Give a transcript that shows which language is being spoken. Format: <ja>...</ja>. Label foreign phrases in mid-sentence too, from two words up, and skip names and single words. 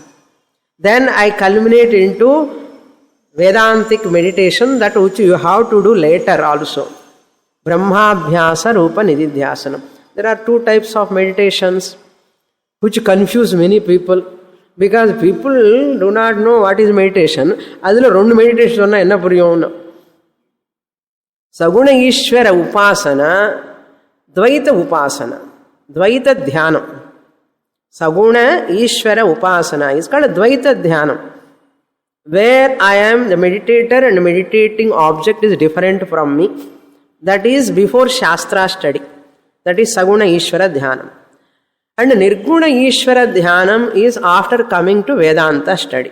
<en>Then I culminate into Vedantic meditation, that which you have to do later also.</en> <sa>ब्रह्माभ्यास रूप निदिध्यासन.</sa> <en>There are 2 types of meditations which confuse many people, because people do not know what is meditation.</en> <ta>அதுல ரெண்டு meditation சொன்னா என்ன புரியும்.</ta> <sa>सगुण ईश्वर उपासना, द्वैत उपासना, द्वैत ध्यानम्. सगुण ईश्वर उपासना</sa> <en>is called</en> <sa>द्वैत ध्यानम्,</sa> <en>where I am the meditator and meditating object is different from me. That is before Shastra study. That is</en> <sa>सगुण ईश्वर ध्यानम्.</sa> <en>And</en> <sa>निर्गुण ईश्वर ध्यानम्</sa> <en>is after coming to Vedanta study.</en>